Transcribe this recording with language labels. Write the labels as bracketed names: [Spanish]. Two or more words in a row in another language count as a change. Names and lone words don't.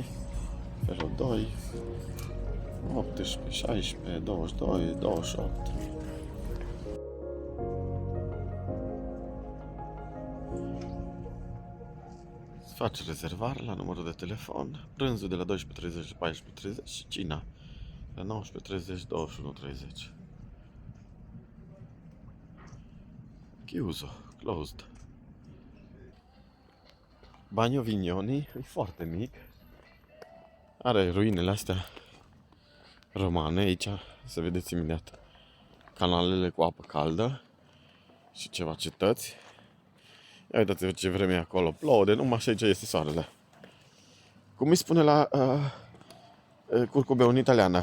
[Romanian] Felul 2 18, 16, 22, 28. Faci rezervare la numărul de telefon, prânzul de la 12:30 la 14:30 și cina la 19:30, 21:30. [Italian] Chiuso, closed. [Romanian] Bagno Vignoni e foarte mic. Are ruinele astea romane aici, să vedeți imediat canalele cu apă caldă și ceva cetăți. Ia uitați-vă ce vreme e acolo, plouă de numai și aici este soarele. Cum îi spune la curcubeu în italiană?